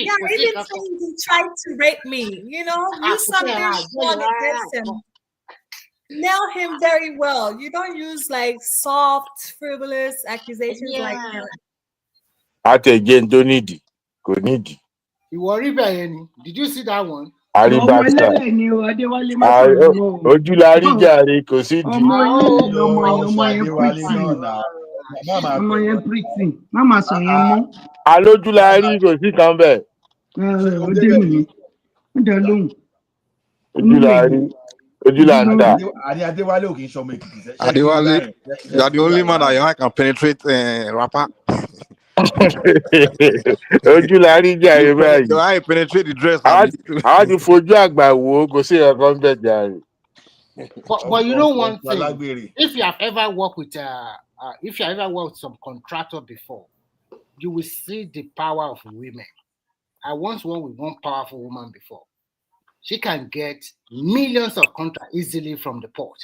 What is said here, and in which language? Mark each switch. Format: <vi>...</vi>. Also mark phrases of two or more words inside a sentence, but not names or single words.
<en>Yeah, even saying he tried to rape me. Use something strong against him. Nail him very well. You don't use like soft, frivolous accusations like that. At again, don't need it. Go need it. You worry about any? Did you see that one?</en> <yo>Ojúlárí jàre kò sí di. Ọmọ yẹn pretty. Mama sọ yẹn mọ́. Alójúlárí kò sí kan bẹ́ẹ̀. Ó dé nìyẹn. Ó dẹ̀ lóhùn. Ojúláńdà. Adéwálé ò kì í ṣọmọ Èkìtì. Adéwálé,</yo> <en>you are the only man that your eye can penetrate rapper.</en> <yo>Ojúlárí jàre báyìí.</yo> <en>Your eye penetrate the dress.</en> <yo>Àwọn ti fojú àgbà wo kò sí ẹ̀kọ́ ń bẹ̀ jàre.</yo> <en>But you know one thing, if you have ever worked with some contractor before, you will see the power of women. I once worked with one powerful woman before. She can get millions of contracts easily from the port.</en>